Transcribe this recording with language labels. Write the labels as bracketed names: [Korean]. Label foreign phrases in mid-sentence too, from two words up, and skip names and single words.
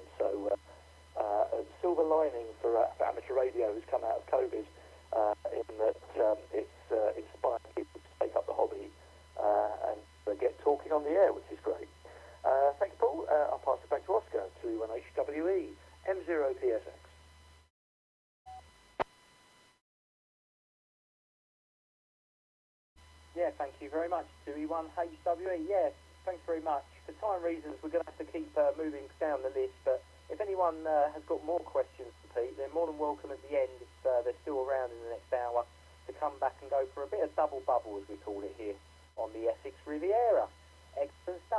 [English] So a silver lining for amateur radio has come out of COVID in that it's inspired people to take up the hobby and get talking on the air, which is great. Thanks, Paul. I'll pass it back to Oscar, 2E1HWE, M0PSX. Yeah, thank you very much, 2E1HWE. Yeah, thanks very much. For time reasons, we're going to have to keep moving down the list, but if anyone has got more questions for Pete, they're more than welcome at the end, if they're still around in the next hour, to come back and go for a bit of double bubble, as we call it here, on the Essex Riviera. Excellent stuff.